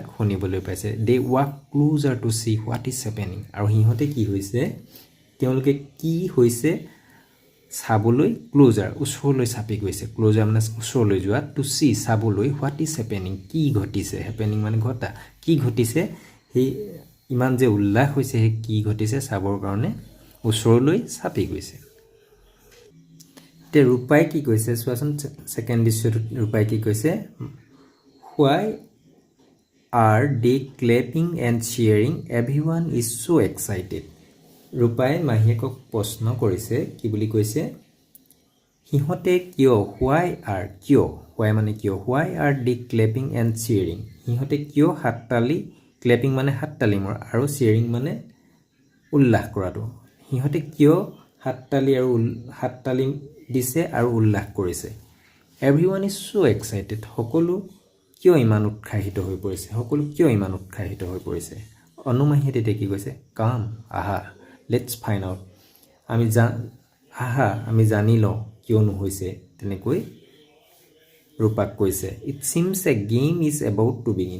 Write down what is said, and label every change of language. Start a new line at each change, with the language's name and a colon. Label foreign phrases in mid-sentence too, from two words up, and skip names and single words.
Assamese: শুনিবলৈ পাইছে
English: they walk closer to see what is happening
Assamese: আৰু সিহঁতে কি হৈছে তেওঁলোকে কি হৈছে চাবলৈ ক্লোজাৰ ওচৰলৈ চাপি গৈছে ক্লোজাৰ মানে ওচৰলৈ যোৱা
English: to see
Assamese: চাবলৈ
English: what is happening
Assamese: কি ঘটিছে হেপেনিং মানে ঘটা কি ঘটিছে সেই ইমান যে উল্লাস হৈছে সেই কি ঘটিছে চাবৰ কাৰণে ওচৰলৈ চাপি গৈছে তে ৰূপাই কি কৈছে চোৱাচোন সেকেন্ড দৃশ্যটো ৰূপাই কি কৈছে
English: why are they clapping and cheering everyone is so excited
Assamese: ৰূপাই মাহীয়েকক প্ৰশ্ন কৰিছে কি বুলি কৈছে সিহঁতে কিয় why মানে কিয়
English: why are they clapping and cheering
Assamese: সিহঁতে কিয় হাততালি clapping মানে হাততালি মোৰ আৰু cheering মানে উল্লাস কৰাটো সিহঁতে কিয় হাততালি দিছে আৰু উল্লাস কৰিছে
English: everyone is so excited
Assamese: সকলো কিয় ইমান উৎসাহিত হৈ পৰিছে অনুমাহীয়ে তেতিয়া কি কৈছে কাম আহা
English: let's find out
Assamese: আমি জানি লওঁ কিয়নো হৈছে তেনেকৈ ৰূপাক কৈছে
English: it seems a game is about to begin